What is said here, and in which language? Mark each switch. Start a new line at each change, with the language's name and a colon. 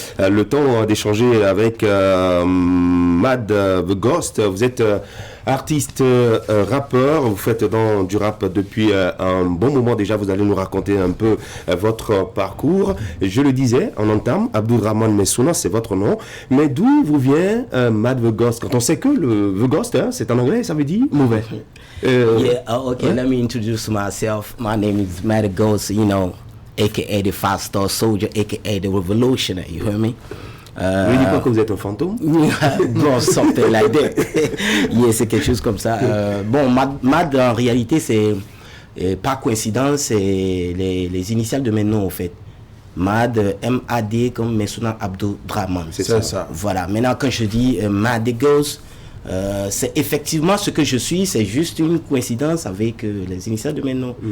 French: Le temps d'échanger avec Mad The Ghost, vous êtes artiste, rappeur, vous faites du rap depuis un bon moment déjà, vous allez nous raconter un peu votre parcours. Je le disais en entame, Abdourahmane Messouna, c'est votre nom, mais d'où vous vient Mad The Ghost? Quand on sait que le The Ghost, c'est en anglais, ça veut dire mauvais.
English: Okay, let me introduce myself. My name is Mad The Ghost, you know, aka the Five-Star Soldier, aka the Revolutionary, you hear me?
French: Ne dis pas que vous êtes un fantôme.
English: Bon, something like that.
French: Yeah, c'est quelque chose comme ça. Bon, Mad en réalité, c'est par coïncidence, c'est les initiales de mes noms, en fait. Mad, M-A-D, comme Messouna Abdourahmane. C'est ça. Voilà. Maintenant, quand je dis Mad The Ghost, c'est effectivement ce que je suis, c'est juste une coïncidence avec les initiales de mes noms.